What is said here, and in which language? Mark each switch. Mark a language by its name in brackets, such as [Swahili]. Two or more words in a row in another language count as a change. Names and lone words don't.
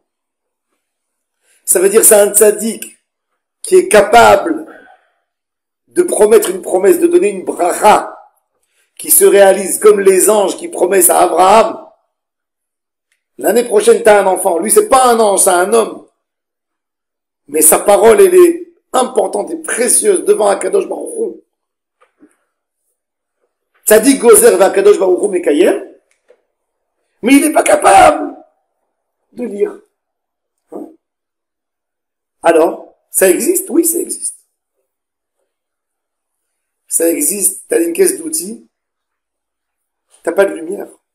[French] Ça veut dire c'est un tzaddik qui est capable de promettre une promesse, de donner une bracha qui se réalise comme les anges qui promettent à Abraham. L'année prochaine, tu as un enfant. Lui, c'est pas un ange, c'est un homme. Mais sa parole, elle est importante et précieuse devant [Hebrew] הקדוש ברוך הוא. צדיק גוזר והקדוש ברוך הוא מקיים, [French] mais il n'est pas capable de lire. Hein? Alors, ça existe? Oui, ça existe. Ça existe, t'as une caisse d'outils, t'as pas de lumière.